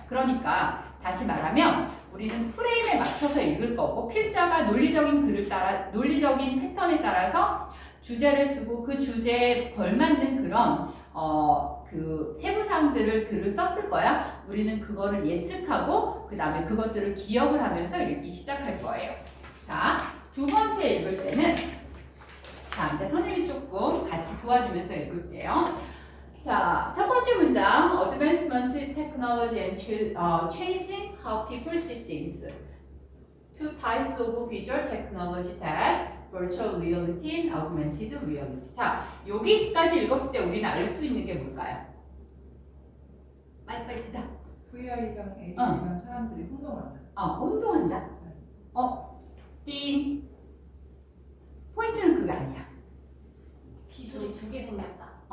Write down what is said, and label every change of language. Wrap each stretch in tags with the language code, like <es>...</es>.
<ko>그러니까 다시 말하면 우리는 프레임에 맞춰서 읽을 거고 필자가 논리적인 글을 따라 논리적인 패턴에 따라서 주제를 쓰고 그 주제에 걸맞는 그런 그 세부사항들을 글을 썼을 거야. 우리는 그거를 예측하고 그 다음에 그것들을 기억을 하면서 읽기 시작할 거예요. 자, 두 번째 읽을 때는 자, 이제 선생님이 조금 같이 도와주면서 읽을게요.</ko> <en>자, 첫 번째 문장 Advancement Technology and Changing How People See Things. Two types of visual technology that virtual reality and augmented reality.</en> <ko>자, 여기까지 읽었을 때 우리는 알 수 있는 게 뭘까요? 빨리빨리 대답. VR이랑 AR이랑 사람들이 혼동한다. 혼동한다? 띵. 포인트는 그게 아니야. 기술이 두 개 생겼다.</ko>